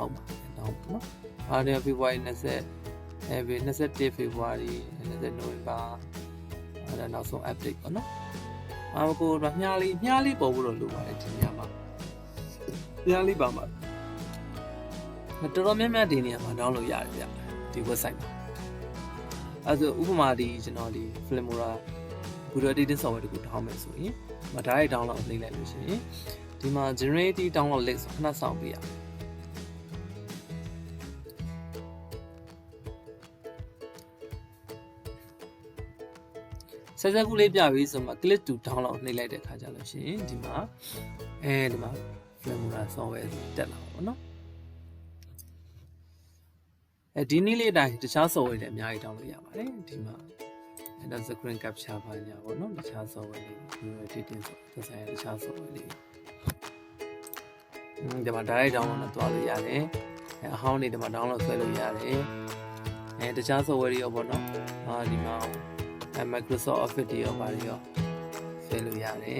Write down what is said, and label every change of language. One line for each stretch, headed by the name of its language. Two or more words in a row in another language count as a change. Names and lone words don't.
Burmese: က်မှာ down ပေါ့နော်အားရ February 21 February 20 November အဲ့ဒါနောက်ဆုံး update ပေါ့နော်ကိုမြားလေးပေါ်ဖို့တော့လိုပါတယ်ဒီနေရာမှာမြားလေးပါမှာတော်တော်များများဒီနေရာမှာ down လုပ်ရတယ်ဗျဒီ website မှာအဲ့ဒါဥပမာဒီကျွန်တော်ဒီ Filmora
English: video editing software
Burmese: တခုတောင်းမယ်ဆိုရင်
English: direct download
Burmese: လုပ်လိုက်လို့ရှိရင်ဒီမှာ
English: generative download link
Burmese: ဆိုခဏစောင့်ပေးရ ဆက်စက်ကူလေးပြပြီးဆိုမှ
English: click to download
Burmese: နှိပ်လိုက်တဲ့အခါကျလို့ရှိရင်ဒီမှာဒီမှာ Filmora software တက်လာပါဘောနော် ဒီနည်းလေးအတိုင်းတခြား software တွေအများကြီး download ရပါတယ်ဒီမှာအဲ့ဒါ
English: screen capture
Burmese: ပါညာပေါ့နော်တခြား software တွေ
English: video editing
Burmese: ဆိုဆိုင်တခြား software တွေဒီမှာ
English: direct download
Burmese: နဲ့တွားလို့ရတယ်အဟောင်းတွေဒီမှာ download ဆွဲလို့ရတယ်တခြား software တွေရောပေါ့နော်ဒီမှာMicrosoft Office တွေရောပါတွေရောဆွဲလို့